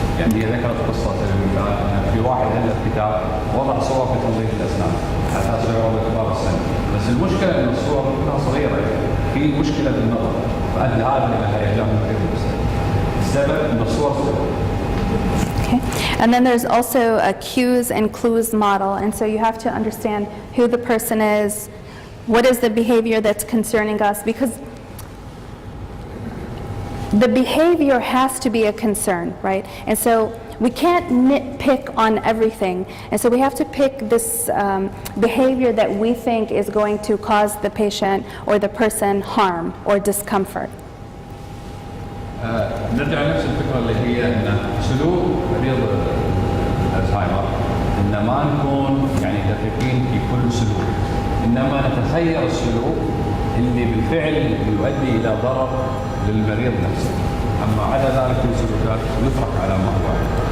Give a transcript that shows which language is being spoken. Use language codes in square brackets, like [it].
[ar] يعني هي ذكرت قصة المثال أن في واحد عنده كتاب وضع صور في تنظيف الأسنان على أساس يعرض كبار السن، بس المشكلة أن الصور كلها صغيرة، في مشكلة بالنظر، فأدى هذا إلى هيجان كثير. السبب أن الصور صغيرة. [en] Okay. And then there's also a cues and clues model, and so you have to understand who the person is, what is the behavior that's concerning us, because the behavior has to be a concern, right? And so we can't nitpick on everything, and so we have to pick this behavior that we think is going to cause the patient or the person harm or discomfort. [ar] نرجع لنفس الفكرة اللي هي أن سلوك مريض الزهايمر إن ما نكون يعني دقيقين في كل سلوك، إنما نتخير السلوك اللي بالفعل يؤدي إلى ضرر للمريض نفسه، أما عدا ذلك السلوكات نترك على ما هو عليه.